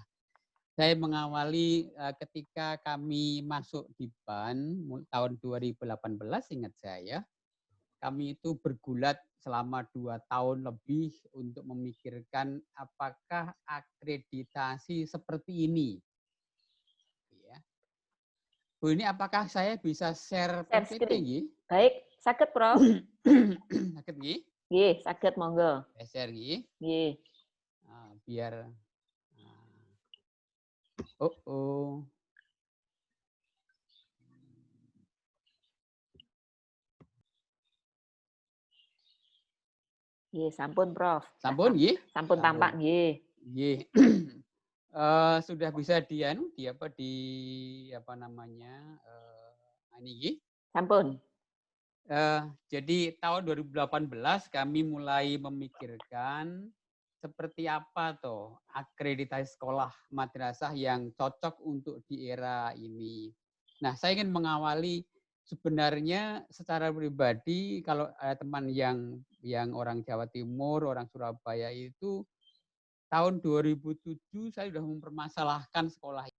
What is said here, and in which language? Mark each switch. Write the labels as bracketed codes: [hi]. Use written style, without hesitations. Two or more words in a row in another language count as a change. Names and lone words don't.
[id] Saya mengawali ketika kami masuk di BAN tahun 2018, ingat saya, kami itu bergulat selama 2 tahun lebih untuk memikirkan apakah akreditasi seperti ini. Ya. Bu, ini apakah saya bisa share PPT? Baik, sakit Prof. [jv] Sakit nggih? Nggih, sakit monggo. Share nggih. Nggih. Nah, biar Nggih, sampun Prof. Sampun nggih? Sampun tampak nggih. Nggih. [id] Sudah bisa di apa namanya? Ini nggih? [jv] Sampun. [id] Jadi tahun 2018 kami mulai memikirkan seperti apa toh akreditasi sekolah madrasah yang cocok untuk di era ini. Nah, saya ingin mengawali sebenarnya secara pribadi kalau ada teman yang orang Jawa Timur, orang Surabaya itu tahun 2007 saya sudah mempermasalahkan sekolah